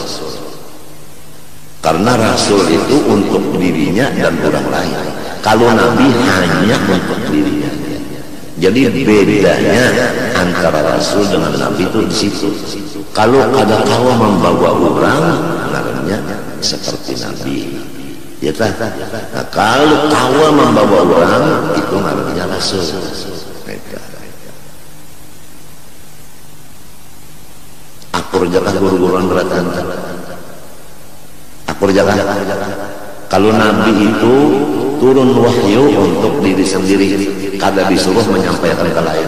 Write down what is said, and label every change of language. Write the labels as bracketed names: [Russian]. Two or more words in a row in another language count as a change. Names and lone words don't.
[Indonesian] Karena Rasul itu untuk dirinya dan orang lain. Kalau Nabi hanya untuk dirinya. Jadi bedanya antara Rasul dengan Nabi itu di situ. [Banjar] Kalau ada kawa membawa orang, namanya seperti Nabi. [Indonesian] Ya tak? [Banjar] Nah, kalau kawa membawa orang, itu namanya Rasul. akur jakah guru-guruan beratan. Akur jakah. Kalau Nabi itu turun wahyu untuk diri sendiri, kada disuruh menyampaikan ke lain.